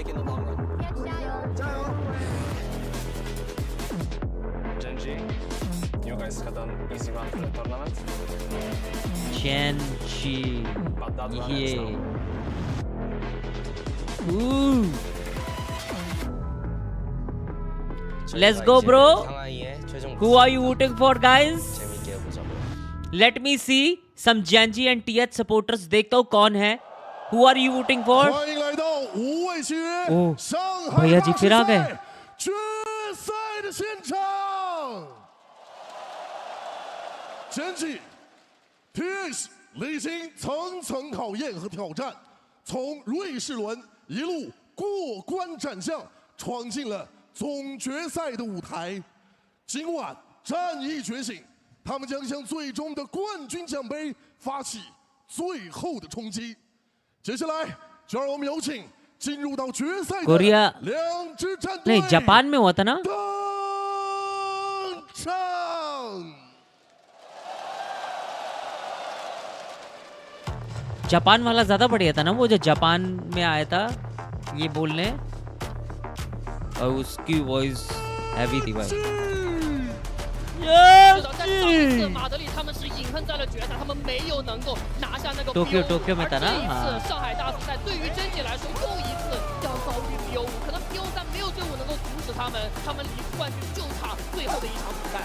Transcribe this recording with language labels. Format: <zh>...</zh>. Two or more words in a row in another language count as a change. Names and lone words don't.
<en>Genji, you guys had an easy run for the tournament. Genji. But that run is Yeah. now. Ooh. Let's go, bro. Who are you rooting for, guys? Let me see some Genji and TH supporters.</en> <hi>देखता हूँ कौन है.</hi> <en>Who are you rooting for?</en> <hi>Oh, भैया जी फिर आ गए.</hi> <zh>Genji TX 历经层层考验和挑战，从瑞士轮一路过关斩将，闯进了总决赛的舞台。今晚战役觉醒，他们将向最终的冠军奖杯发起最后的冲击。接下来，就让我们有请进入到决赛的两支战队。</zh> <hi>नहीं जापान में हुआ था ना? जापान वाला ज्यादा बढ़िया था ना, वो जो जापान में आया था ये बोलने, और उसकी</hi> <en>voice heavy</en> <hi>थी भाई.</hi> <zh>是的，但上一次马德里他们是隐恨在了决赛，他们没有能够拿下那个 Tokyo 而这一次上海大比赛对于真姐来说又一次要遭遇 BO5，可能 BO3没有队伍能够阻止他们离冠军就差最后的一场比赛。</zh>